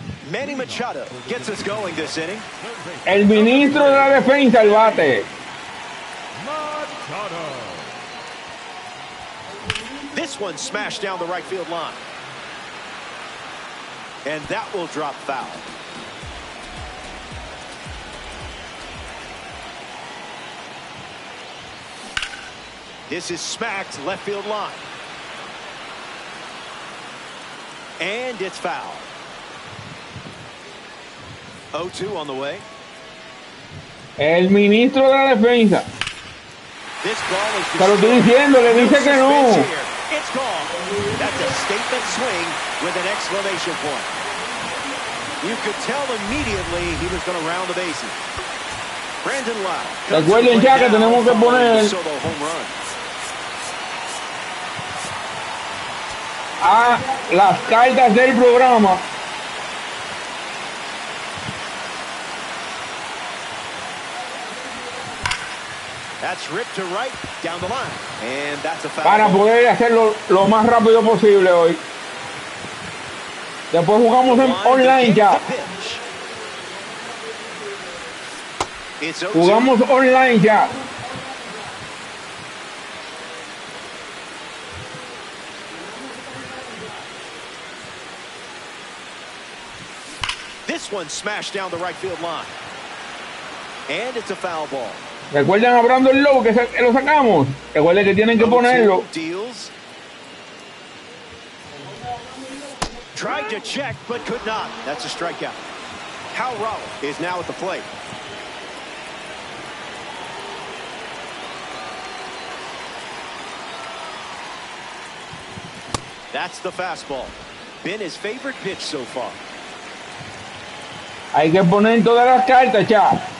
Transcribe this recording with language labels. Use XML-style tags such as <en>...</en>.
<en>Manny Machado gets us going this inning.</en> <es>El ministro de la defensa, el bate.</es> <en>Machado. This one smashed down the right field line. And that will drop foul. This is smacked left field line. And it's foul. 0-2 on the way.</en> <es>El ministro de la defensa.</es> <en>This ball is</en> <es>Te lo estoy diciendo, le dice que no.</es> <en>It's gone. That's a statement swing with an exclamation point. You could tell immediately he was going to round the bases. Brandon Lau.</en> <es>Recuerden ya que tenemos que poner</es> <en>Solo home run.</en> <es>a las cartas del programa.</es> <en>That's ripped to right down the line. And that's a foul.</en> <es>Para poder hacerlo lo más rápido posible hoy. Después jugamos en online ya. Jugamos online ya.</es> <en>This one smashed down the right field line. And it's a foul ball.</en> <es>Recuerden hablando el logo que lo sacamos. Recuerden que tienen que ponerlo.</es> <en>Deals. Tried to check, but could not. That's a strikeout. Hal Raleigh is now at the plate. That's the fastball. Been his favorite pitch so far.</en> <es>Hay que poner todas las cartas ya.</es>